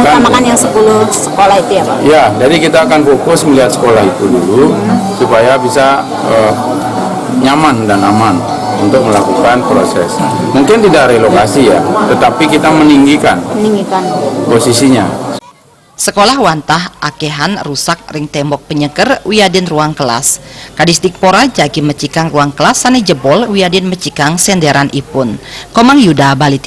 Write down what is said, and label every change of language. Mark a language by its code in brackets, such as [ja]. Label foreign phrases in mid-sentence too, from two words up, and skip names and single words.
[id] Mengutamakan yang 10 sekolah itu ya Pak? Ya, jadi kita akan fokus melihat sekolah itu dulu supaya bisa nyaman dan aman untuk melakukan proses. Mungkin tidak relokasi ya, tetapi kita meninggikan posisinya. [ban] Sekolah wantah akehan rusak ring tembok penyeker wiadin ruang kelas. Kadisdikpora jagi mecikang ruang kelas sane jebol wiadin mecikang senderan ipun. Komang Yuda Baliti.